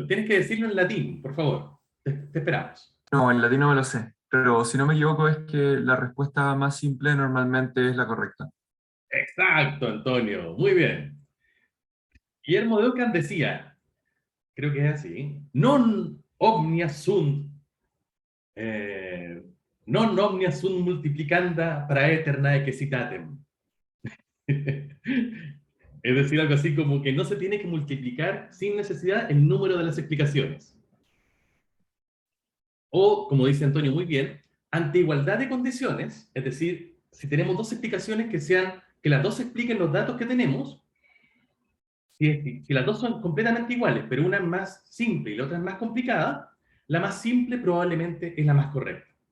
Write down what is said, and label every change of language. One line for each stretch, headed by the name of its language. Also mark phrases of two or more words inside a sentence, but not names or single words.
Spanish: Tienes que decirlo en latín, por favor. Te esperamos. No, en latino me lo sé, pero si no me equivoco es que la respuesta más simple normalmente es la correcta. Exacto, Antonio. Muy bien. Guillermo de Ockham decía, creo que es así,
Latin: non omnia sunt, eh, non omnia sunt multiplicanda praeternae quesitatem.
Spanish: Es decir, algo así como que no se tiene que multiplicar sin necesidad el número de las explicaciones. O, como dice Antonio muy bien, ante igualdad de condiciones, es decir, si tenemos dos explicaciones que las dos expliquen los datos que tenemos, si las dos son completamente iguales, pero una es más simple y la otra es más complicada, la más simple probablemente es la más correcta.